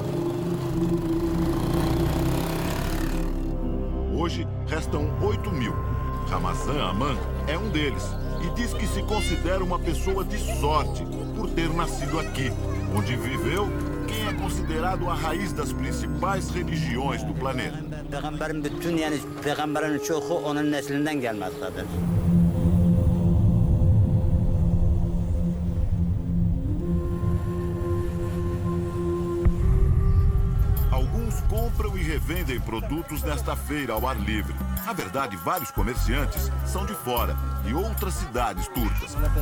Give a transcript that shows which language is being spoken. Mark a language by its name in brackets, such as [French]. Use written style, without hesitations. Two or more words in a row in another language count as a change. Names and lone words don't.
[Portuguese] Hoje restam 8.000. Ramazan Aman é um deles e diz que se considera uma pessoa de sorte por ter nascido aqui, onde viveu quem é considerado a raiz das principais religiões do planeta. [Turkish] Peygamberin bütün yani peygamberlerin çoğu onun neslinden gelmektedir. [Portuguese] Alguns compram e revendem produtos nesta feira ao ar livre. Na verdade, vários comerciantes são de fora, de outras cidades turcas.